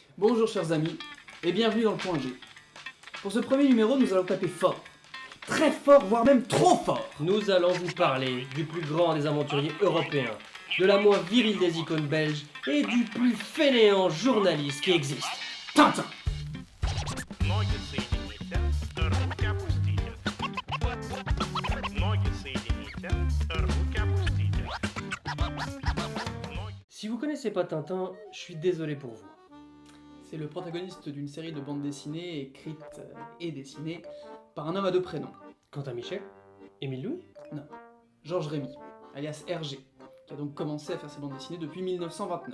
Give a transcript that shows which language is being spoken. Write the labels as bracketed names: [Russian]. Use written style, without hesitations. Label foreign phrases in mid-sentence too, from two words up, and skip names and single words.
[French] Bonjour chers amis, et bienvenue dans le point G. Pour ce premier numéro, nous allons taper fort. Très fort, voire même trop fort. Nous allons vous parler du plus grand des aventuriers européens, de la moins virile des icônes belges et du plus fainéant journaliste qui existe. Tintin. [Russian] Ноги соедините, руки опустите. Ноги соедините, руки опустите. [French] Si vous connaissez pas Tintin, je suis désolé pour vous. C'est le protagoniste d'une série de bandes dessinées écrites et dessinées par un homme à deux prénoms. Quentin Michel, Émile Louis, Georges Rémy, alias Hergé, qui a donc commencé à faire ses bandes dessinées depuis 1929.